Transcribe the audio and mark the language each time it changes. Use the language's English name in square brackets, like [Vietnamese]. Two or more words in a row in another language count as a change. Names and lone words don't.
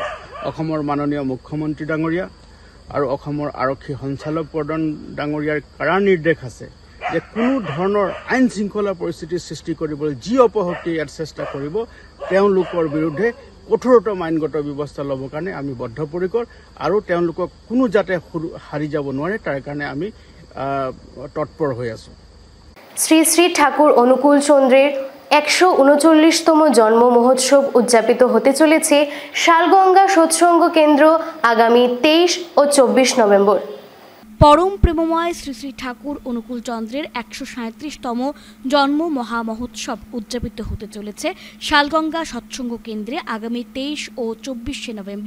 [Assamese] অসমৰ মাননীয় মুখ্যমন্ত্ৰী ডাঙৰীয়া আৰু অসমৰ আৰক্ষী সঞ্চালক প্ৰধান ডাঙৰীয়াৰ কাৰা নিৰ্দেশ আছে যে কোনো ধৰণৰ আইন শৃংখলা পৰিস্থিতিৰ সৃষ্টি কৰিবলৈ যি অপশক্তি ইয়াত চেষ্টা কৰিব তেওঁলোকৰ বিৰুদ্ধে কঠোৰতম আইনগত ব্যৱস্থা ল'বৰ কাৰণে আমি বদ্ধপৰিকৰ আৰু তেওঁলোকক কোনো যাতে হাৰি যাব নোৱাৰে তাৰ কাৰণে আমি তৎপৰ হৈ আছোঁ। [Bangla] শ্রী শ্রী ঠাকুর অনুকূল চন্দ্রের 139তম জন্ম মহোৎসব উদযাপিত হতে চলেছে শালগঙ্গা সৎসঙ্গ কেন্দ্র আগামী 23 ও 24 নভেম্বর। পরম প্রেমময় শ্রী শ্রী ঠাকুর অনুকূল চন্দ্রের 137তম জন্ম মহা মহোৎসব উদযাপিত হতে চলেছে শালগঙ্গা সৎসঙ্গ কেন্দ্রে আগামী 23 ও 24 নভেম্বর।